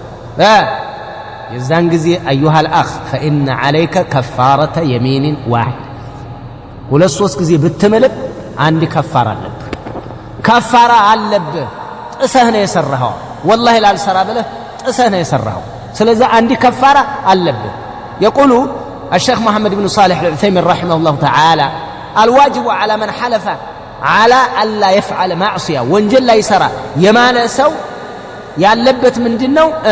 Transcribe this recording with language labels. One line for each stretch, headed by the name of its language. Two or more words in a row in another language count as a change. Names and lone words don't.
Amharic: የዛን ጊዜ አዩሃል
Arabic: أخ فإن عليك كفارة يمين واحد
Amharic: ሁለት ሶስት ጊዜ ብትምልም አንድ ከፋራ አለብህ። ጥሰህ ነው የሰራኸው። ወላሂ ላልሰራ ብለህ ጥሰህ ነው የሰራኸው። ስለዚህ አንድ ከፋራ አለብህ። የቁሉ
Arabic: الشيخ محمد بن صالح العثيمين رحمه الله تعالى الواجب على من حلف على ألا يفعل معصية
Amharic: ወንጀል ላይ ይሰራ የማለ ሰው ያለበት ምንድነው?